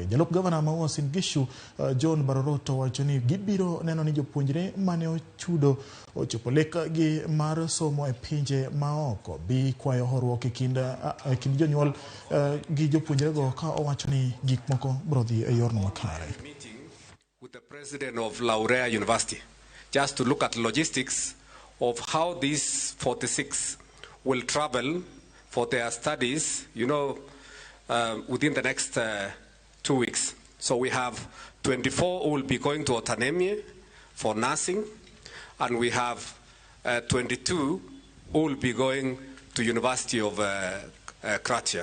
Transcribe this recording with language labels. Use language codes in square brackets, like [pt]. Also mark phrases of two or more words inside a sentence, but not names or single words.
[luo] Jalup gavana ma Uasin Gishu John Baroroto wacho ni gibiro neno ni jopuonjre mane ochudo ochopo lek gi mar somo e pinje maoko. Bii kwayo horuok e kind jonyuol gi jopuonjre go ka owacho ni gik moko biro dhi e yorno makare. [en] Meeting with the president of Laurea University just to look at logistics of how these 46 will travel for their studies, within the next 2 weeks. So we have 24 who will be going to Otanemie for nursing, and we have 22 who will be going to University of Kratia.